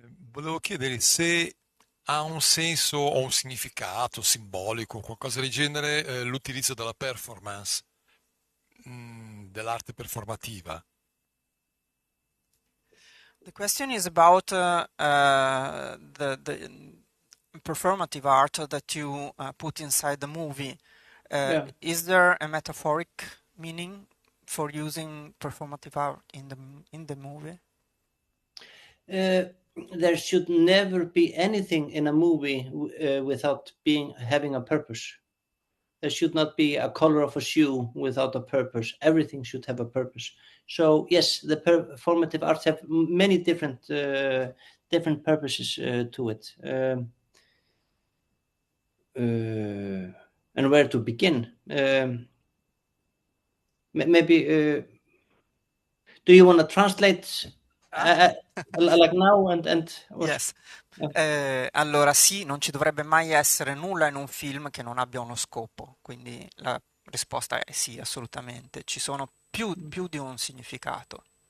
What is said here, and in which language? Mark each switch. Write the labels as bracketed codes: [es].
[it] Volevo chiedere se ha un senso o un significato simbolico, qualcosa del genere, l'utilizzo della performance, dell'arte performativa. [en] The question is about the performative art that you put inside the movie. Yeah. Is there a metaphoric meaning for using performative art in the movie? There should never be anything in a movie without having a purpose. There should not be a color of a shoe without a purpose. Everything should have a purpose. So yes, the performative arts have many different purposes to it. And where to begin? Maybe. Do you want to translate like now and Yes. Yeah. [it] Allora sì, non ci dovrebbe mai essere nulla in un film che non abbia uno scopo, quindi la risposta è sì, assolutamente. Ci sono più di un significato.